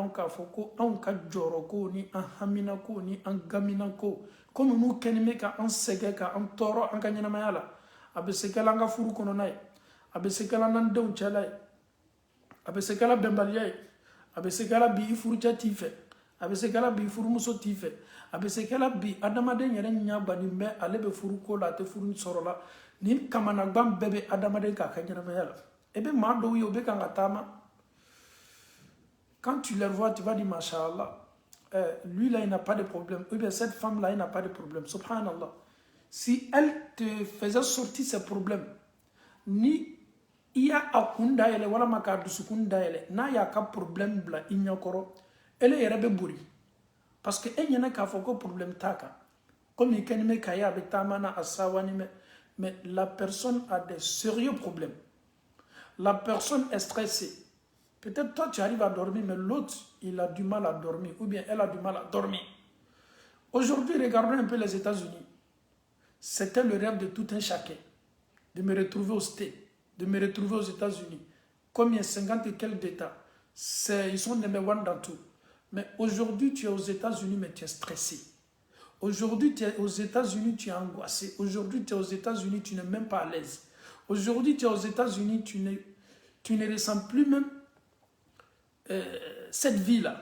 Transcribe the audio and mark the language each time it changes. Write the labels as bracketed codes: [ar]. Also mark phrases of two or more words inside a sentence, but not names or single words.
[bm] lɔn k'a fɔ ko anw ka jɔrɔ ko ni an hamina ko ni an gamina ko munu kenime ka an sɛgɛ ka an tɔɔrɔ an ka ɲɛnamaya la a bɛ se kɛla an ka furu kɔnɔna ye a bɛ se kɛla n'an denw cɛla ye a bɛ se kɛla bɛnbaliya ye a bɛ se kɛla bi i furucɛ t'i fɛ a bɛ se kɛla bi i furumuso t'i fɛ a bɛ se kɛla bi adamaden yɛrɛ ɲɛ bannen bɛ ale bɛ furu ko la a tɛ furu sɔrɔ la ni kamanagban bɛɛ bɛ adamaden k'a ka ɲɛnamaya la e bɛ maa dɔw ye o bɛ kan ka taama [fr] quand tu les vois tu vas dire machallah lui là il n'a pas de problème ou bien cette femme là il n'a pas de problème subhanallah si elle te faisait sortir ses problèmes [bm] ni i y'a a kun dayɛlɛ walama k'a dusukun dayɛlɛ n'a y'a ka problème bila i ɲɛkɔrɔ ele yɛrɛ bɛ bori [fr] parce que [bm] e ɲɛna k'a fɔ ko problème t'a kan [fr] comme [bm] i kɛni bɛ ka ye a bɛ taama na a sawani mɛ [fr] mais la personne a des sérieux problèmes. La personne est stressée. Peut-être toi tu arrives à dormir, mais l'autre il a du mal à dormir, ou bien elle a du mal à dormir. Aujourd'hui, regardons un peu les États-Unis. C'était le rêve de tout un chacun, de me retrouver au States, de me retrouver aux États-Unis. Combien 50 et quelques d'États. Ils sont [en] number one [fr] dans tout. Mais aujourd'hui, tu es aux États-Unis, mais tu es stressé. Aujourd'hui, tu es aux États-Unis, tu es angoissé. Aujourd'hui, tu es aux États-Unis, tu n'es même pas à l'aise. Aujourd'hui, tu es aux États-Unis, tu ne ressens plus même cette vie-là.